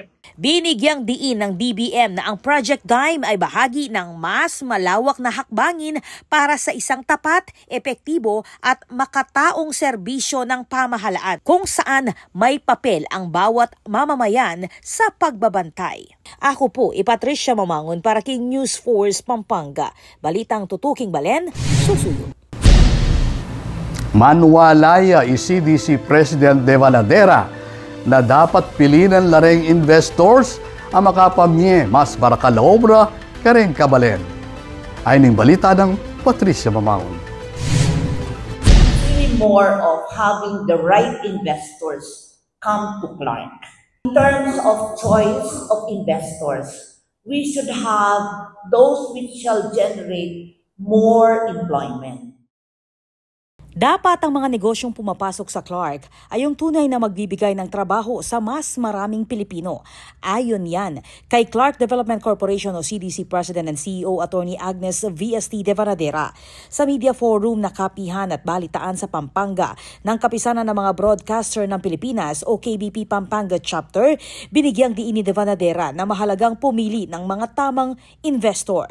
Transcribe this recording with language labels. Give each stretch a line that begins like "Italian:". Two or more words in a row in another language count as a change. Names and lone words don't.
Filipino: Binigyang diin ng DBM na ang Project Dime ay bahagi ng mas malawak na hakbangin para sa isang tapat, epektibo at makataong serbisyo ng pamahalaan kung saan may papel ang bawat mamamayan sa pagbabantay.
Pampanga: Ako po, Patricia Mamangon para King News Force Pampanga. Balitang tutuking Balen, susuyo. Manwalaya CDC President Devanadera na dapat pilinan lareng investors ang makapamye mas barakal na obra kareng kabalen. Ay ning balita ng Patricia Mamangon.
English: More of having the right investors come to Clark. In terms of choice of investors, we should have those which shall generate more employment.
Filipino: Dapat ang mga negosyong pumapasok sa Clark ay yung tunay na magbibigay ng trabaho sa mas maraming Pilipino. Ayon yan kay Clark Development Corporation o CDC President and CEO Attorney Agnes VST de Varadera. Sa media forum na kapihan at balitaan sa Pampanga ng Kapisanan ng mga Broadcaster ng Pilipinas o KBP Pampanga Chapter, binigyang diin ni de Varadera na mahalagang pumili ng mga tamang investor.